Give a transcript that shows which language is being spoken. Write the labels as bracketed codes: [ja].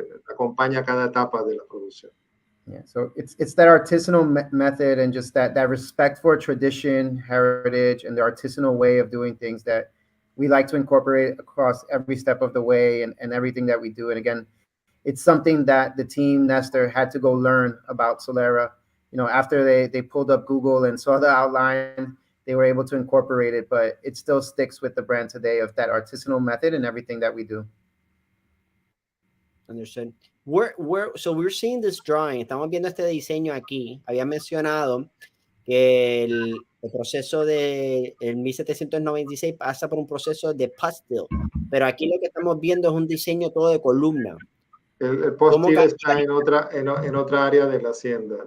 [es] Acompaña cada etapa de la producción. [en] Yeah, so it's that artisanal method and just that respect for tradition, heritage, and the artisanal way of doing things that we like to incorporate across every step of the way and everything that we do. And again, it's something that the team Nestor had to go learn about Solera. After they pulled up Google and saw the outline, they were able to incorporate it, but it still sticks with the brand today of that artisanal method and everything that we do. Understood. So we're seeing this drawing. [es] Estamos viendo este diseño aquí. Había mencionado que el proceso de 1796 pasa por un proceso de pastel, pero aquí lo que estamos viendo es un diseño todo de columna. El postil está en otra área de la hacienda.